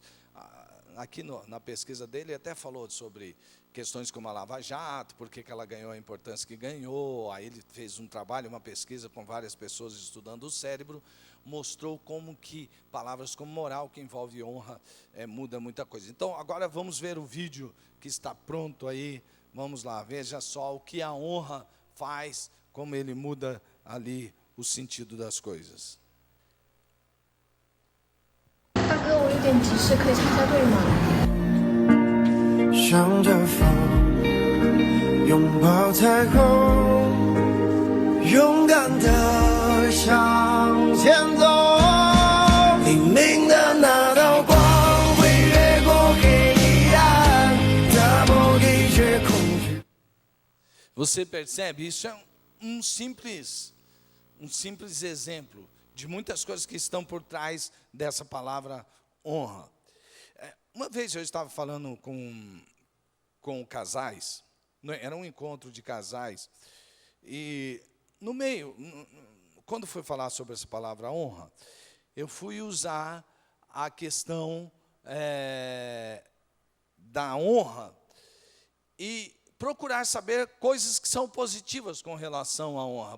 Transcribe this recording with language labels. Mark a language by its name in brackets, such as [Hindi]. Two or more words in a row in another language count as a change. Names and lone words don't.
[Portuguese] Aqui na pesquisa dele, ele até falou sobre questões como a Lava Jato, por que ela ganhou a importância que ganhou, aí ele fez um trabalho, uma pesquisa com várias pessoas estudando o cérebro, mostrou como que palavras como moral, que envolve honra, muda muita coisa. Então, agora vamos ver o vídeo que está pronto aí, vamos lá, veja só o que a honra faz, como ele muda ali o sentido das coisas. [Chinese] 大哥，我有点急事，可以插下队吗？向着风，拥抱彩虹，勇敢地向前走。黎明的那道光会越过黑暗，打破一切恐惧。 [Portuguese] Você percebe? Isso é um simples exemplo de muitas coisas que estão por trás dessa palavra honra. Uma vez eu estava falando com casais, era um encontro de casais, e no meio, quando fui falar sobre essa palavra honra, eu fui usar a questão da honra e procurar saber coisas que são positivas com relação à honra.